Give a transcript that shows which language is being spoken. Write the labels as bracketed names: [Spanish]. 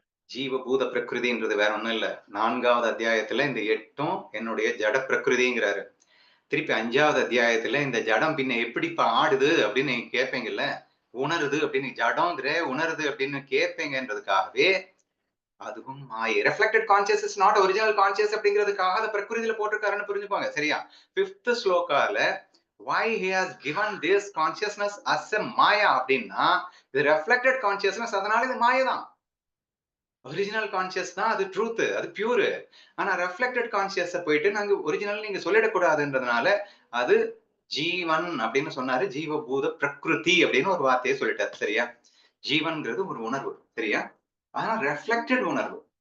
[Tamil] ஜீவபூத பிரகிருதின்றது வேற ஒண்ணும் இல்ல. 4வது அத்தியாயத்துல இந்த 8ம் என்னுடைய ஜட பிரகிருதிங்கிறாரு. திருப்பி 5வது அத்தியாயத்துல இந்த ஜடம் பின்ன எப்படிப்பா ஆடுது அப்படின்னு நீங்க கேட்பீங்கல்ல. உணருது அப்படின்னு ஜடம்ங்கிற உணருது அப்படின்னு கேட்பீங்கன்றதுக்காகவே அதுவும் மாயை. [English] reflected conscious is not original conscious [Tamil] அப்படிங்கிறதுக்காக அத பிரகிருதியில போட்டிருக்காருன்னு புரிஞ்சுக்கோங்க. சரியா? [English] 5th ஸ்லோகால why he has given this consciousness as a maya [Tamil] அப்படின்னா இது [English] reflected consciousness [Tamil] அதனால இது மாயை தான். ஒரிஜினல் கான்ஷியஸ் தான் அது ட்ரூத் அது பியூர். ஆனா ரெஃப்ளெக்டட் கான்ஷியஸ போயிட்டு நாங்க ஒரிஜினல் நீங்க சொல்லிடக்கூடாதுன்றதுனால அது ஜீவன் அப்படின்னு சொன்னாரு. ஜீவபூத பிரகிருதி அப்படின்னு ஒரு வார்த்தையை சொல்லிட்டாரு. சரியா? ஜீவன்ங்கிறது ஒரு உணர்வு. சரியா? ஆனா ரெஃப்ளெக்டட் உணர்வு.